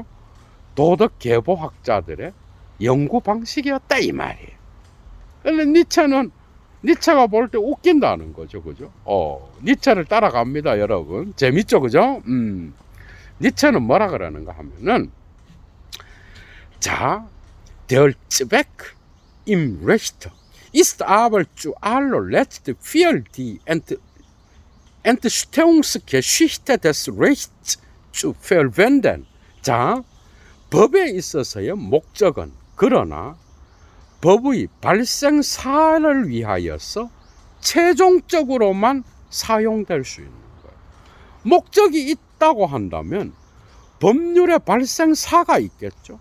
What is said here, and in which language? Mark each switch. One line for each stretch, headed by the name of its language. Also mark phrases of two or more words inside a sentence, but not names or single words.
Korean: 도덕계보학자들의 연구 방식이었다, 이 말이에요. 근데 니체가 볼 때 웃긴다는 거죠. 그죠? 니체를 따라갑니다, 여러분. 재밌죠, 그죠? 니체는 뭐라 그러는가 하면은, 자,
German: der Zweck im Recht ist aber zu allerletzt für die Entstehungsgeschichte des Rechts zu verwenden.
Korean: 자, 법에 있어서의 목적은 그러나 법의 발생사를 위하여서 최종적으로만 사용될 수 있는 거예요. 목적이 있다고 한다면 법률의 발생사가 있겠죠.